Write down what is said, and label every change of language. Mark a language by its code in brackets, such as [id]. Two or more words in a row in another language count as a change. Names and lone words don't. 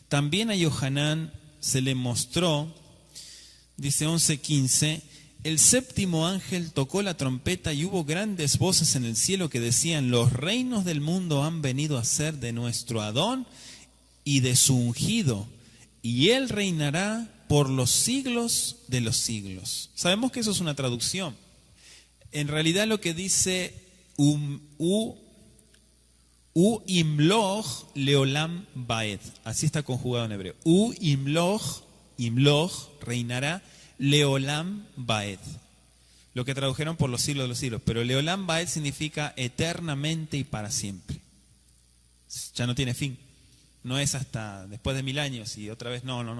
[es] a Yohanan se le mostró, dice 11, 15, el séptimo ángel tocó la trompeta y hubo grandes voces en el cielo que decían, los reinos del mundo han venido a ser de nuestro Adón y de su ungido, y él reinará por los siglos de los siglos. Sabemos que eso es una traducción. En realidad lo que dice [he] ימלוך לעולם ועד, [es] así está conjugado en hebreo. Imloch reinará [he] לעולם ועד, [es] lo que tradujeron por los siglos de los siglos, pero [he] לעולם ועד [es] significa eternamente y para siempre. Ya no tiene fin, no es hasta después de 1000 años y otra vez, no.